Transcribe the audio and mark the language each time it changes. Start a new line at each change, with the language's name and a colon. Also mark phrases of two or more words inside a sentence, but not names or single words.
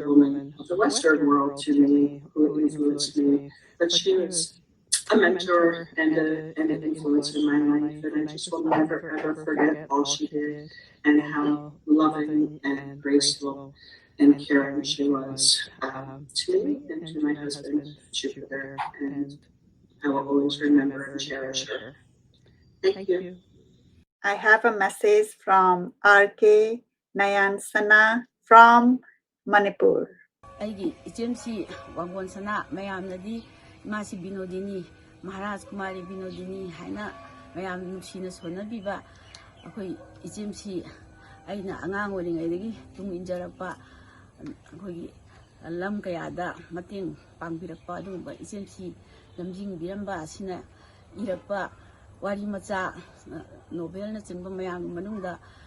English: Woman of the Western world to me, who influenced me, but she was a mentor and an influence in my life, and I just will never ever forget all she did and how loving and graceful and caring she was to me and to my husband Jupiter, and I will always remember and cherish her. Thank you. I have a message from R.K. Nayansana from Manipur.
Manipuri: ꯑꯩꯒꯤ ꯏꯆꯦꯝꯁꯤ ꯋꯥꯡꯒꯣꯟ ꯁꯅꯥ ꯃꯌꯥꯝꯅꯗꯤ ꯏꯃꯥꯁꯤ ꯕꯤꯅꯣꯗꯤꯅꯤ ꯃꯍꯥꯔꯥꯖ ꯀꯨꯃꯥꯔꯤ ꯕꯤꯅꯣꯗꯤꯅꯤ ꯍꯥꯏꯅ ꯃꯌꯥꯝ ꯅꯨꯡꯁꯤꯅ ꯁꯣꯟꯅꯕꯤꯕ ꯑꯩꯈꯣꯏ ꯏꯆꯦꯝꯁꯤ ꯑꯩꯅ ꯑꯉꯥꯡ ꯑꯣꯏꯔꯤꯉꯩꯗꯒꯤ ꯇꯨꯡ ꯏꯟꯖꯔꯛꯄ ꯑꯩꯈꯣꯏꯒꯤ ꯂꯝ ꯀꯌꯥꯗ ꯃꯇꯦꯡ ꯄꯥꯡꯕꯤꯔꯛꯄ ꯑꯗꯨꯒꯨꯝꯕ ꯏꯆꯦꯝꯁꯤ ꯂꯝꯖꯤꯡꯕꯤꯔꯝꯕ ꯑꯁꯤꯅ ꯏꯔꯛꯄ ꯋꯥꯔꯤ ꯃꯆꯥ ꯅꯣꯚꯦꯜꯅꯆꯤꯡꯕ ꯃꯌꯥꯝꯒꯤ ꯃꯅꯨꯡꯗ